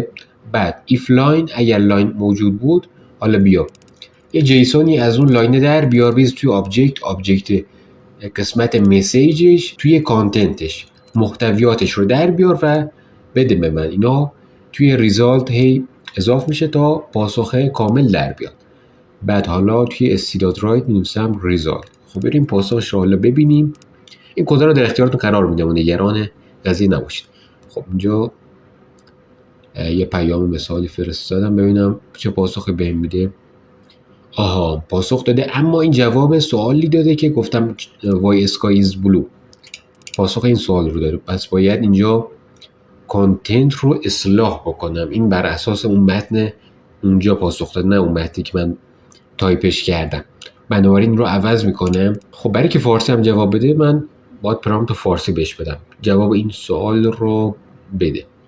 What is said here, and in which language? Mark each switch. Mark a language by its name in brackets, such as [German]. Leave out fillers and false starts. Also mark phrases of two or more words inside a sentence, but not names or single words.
[Persian] بعد [English] if line [Persian] اگر لاین موجود بود حالا بیا یه جیسونی از اون لاین در بیار بیز توی آبجکت قسمت مسیجش توی کانتنتش محتویاتش رو در بیار و بده به من. اینا توی ریزالت هی اضافه میشه تا پاسخ کامل در بیاد. بعد حالا توی st.write می‌نویسم ریزالت. خب بریم پاسخش رو حالا ببینیم. این کد رو در اختیارتون قرار میدم و نگران قضیه نباشید. خب اینجا یه پیام مثالی فرستادم ببینم چه پاسخی بهم میده. آها پاسخ داده اما این جواب سوالی داده که گفتم [English] why sky is blue. [Persian] پاسخ این سوال رو داره. پس باید اینجا کانتنت رو اصلاح بکنم. این بر اساس اون متن اونجا پاسخ داد نه اون متنی که من تایپش کردم. بنابراین رو عوض میکنم. خب برای که فارسی هم جواب بده من باید پرامپت فارسی بهش بدم جواب این سوال رو بده.